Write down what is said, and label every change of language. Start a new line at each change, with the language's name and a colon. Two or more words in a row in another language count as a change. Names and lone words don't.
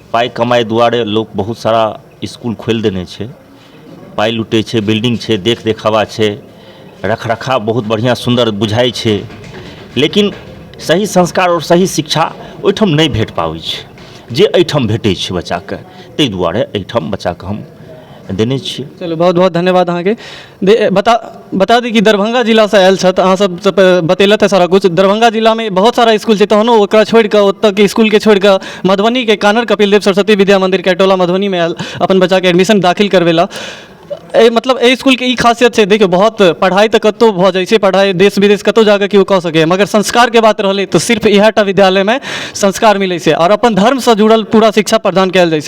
Maithili: पाइ कमाइ दुआरे लोक बहुत सारा स्कूल खोलि देने छै, पाइ लुटै छै, बिल्डिंग छै, देख देखावा छै, रखरखाव बहुत बढ़िया सुंदर बुझाइ छै, लेकिन सही संस्कार और सही शिक्षा ओहिठाम नहीं भेट पाबै छै जे एहिठाम भेटै छै बच्चा के। ताहि दुआरे एहिठाम बच्चा के हम देने छियै। चलो बहुत बहुत धन्यवाद अहाँके। बता दी कि दरभंगा जिला से आयल छथि, अहाँ सब बतेलत है सारा कुछ। दरभंगा जिला में बहुत सारा स्कूल छै, तहनो ओकरा छोड़ कऽ ओतऽ के स्कूल के छोड़ कऽ मधुबनी के कान्हर कपिल देव सरस्वती विद्या मंदिर कैटोला मधुबनी में आयल अपन बच्चा के एडमिशन दाखिल करवेला। मतलब एहि स्कूल के ई खासियत छै, देखियो बहुत पढ़ाई तऽ कतौ भऽ जाइ छै, पढ़ाई देश विदेश कतौ जाकर केओ कऽ सके, मगर संस्कार के बात रहलै तो सिर्फ इएहटा विद्यालय में संस्कार मिलै छै और अपन धर्म से जुड़ल पूरा शिक्षा प्रदान कयल जाइ छै।